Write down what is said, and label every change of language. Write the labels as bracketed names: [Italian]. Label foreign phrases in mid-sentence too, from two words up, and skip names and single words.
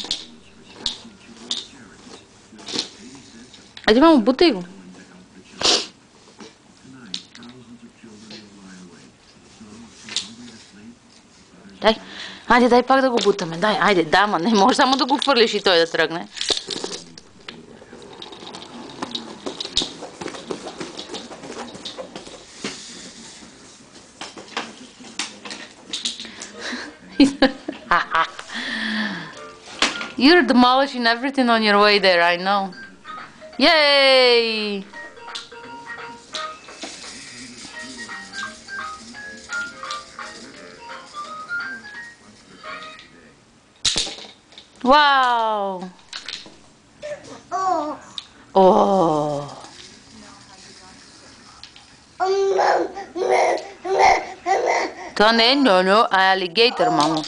[Bulgarian] Айде, мамо, бутай го. Дай, айде, дай пак да го бутаме. Дай, айде, да, ма не може само да го хвърлиш и той да тръгне. [English] You're demolishing everything on your way there, I know. Yay! Wow! Oh! [Bulgarian] Това не е ньо-ньо, а е алигейтър, мамо.